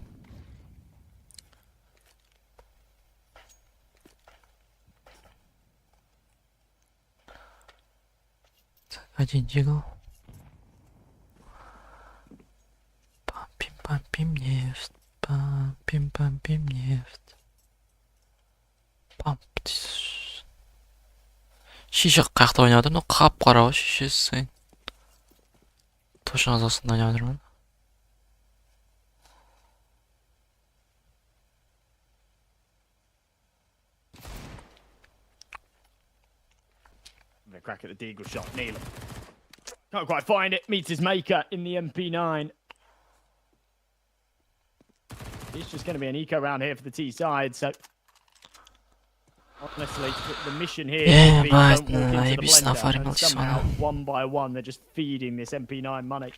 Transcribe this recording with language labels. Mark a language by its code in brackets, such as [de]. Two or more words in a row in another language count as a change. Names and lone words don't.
[ru] Один дигл. Пампим нефть. Пампим нефть. Памп. [kk] Шиша қаяқта ойнап жатыр, но қап-қара ғой шешесі. Точно азасында ойнап жатырмын. [en] Crack at the deagle shot, Neelan. Can't quite find it. Meets his maker in the MP9. It's just going to be an eco round here for the T side, so honestly, the mission here is don't walk into the blender, and somehow, one by one, they're just feeding this MP9 money.